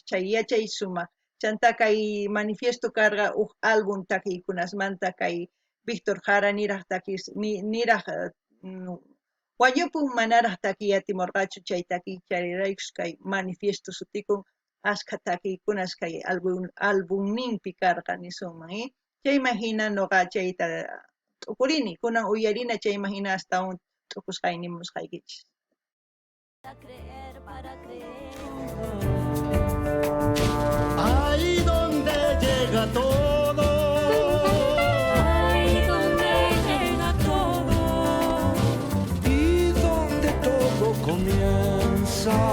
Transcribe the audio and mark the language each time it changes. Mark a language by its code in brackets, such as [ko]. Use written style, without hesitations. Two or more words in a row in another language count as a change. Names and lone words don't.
[qu] chay yachay sumaq chanta kay manifiesto karqa álbum takiykunasmanta kay Víctor Jara niraq wañupun manaraq takiy atimurqachu, chay takiy chariraykus kay manifiesto sutikun, ashka takiykunas kay albumninpi karqa nisunman, chayma hina nuqa chayta t'ukurini, kunan uyarina chayma hina astawan t'ukusqay nimusqaykichis. [es] Para creer, para creer. Ahí donde llega todo. Ahí donde llega todo. Y donde todo comienza.